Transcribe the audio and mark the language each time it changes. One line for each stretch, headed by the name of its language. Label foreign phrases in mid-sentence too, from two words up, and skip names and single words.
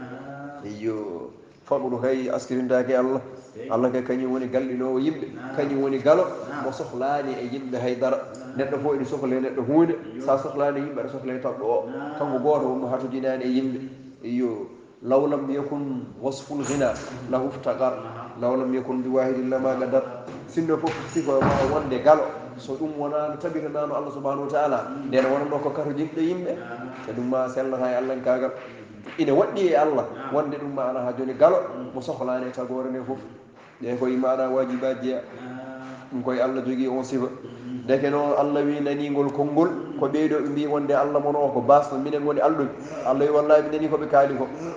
Fula: iyo famudu hay askirindake Allah kay kañum woni gallinowo yimɓe kañum woni galo mo sohlani e yimɓe haydara neɗɗo fof ene sohla neɗɗo hunde sa sohlani yimɓe aɗa sohla e taɓɗo o kanko goto wonmo hatujinani e yimɓe iyo
Arabic: لو لم يكن وصف الغنى له افتقر لو لم يكن بواحد لما قدر
Fula: sinno fof siko ma wonde galo so ɗum wonano tabitanano Allah
Arabic: سبحانه وتعالى
Fula: nden wonano ko kato jimɗe yimɓe so ɗum ma sellata e Allah kagal ina waɗɗi e Allah wonde ɗum ma ala ha joni galo mo sohlani e tagore nde fof ɗe koye maɗa wajibaji jeeya ɗum koye Allah jogui on sifa deke noon Allah wi nanigol konngol ko ɓeyɗo ɓe mbi wonde Allah mono o ko basno minen woni alɗuɓe Allah wi wallahi mi nani koɓe kaali ko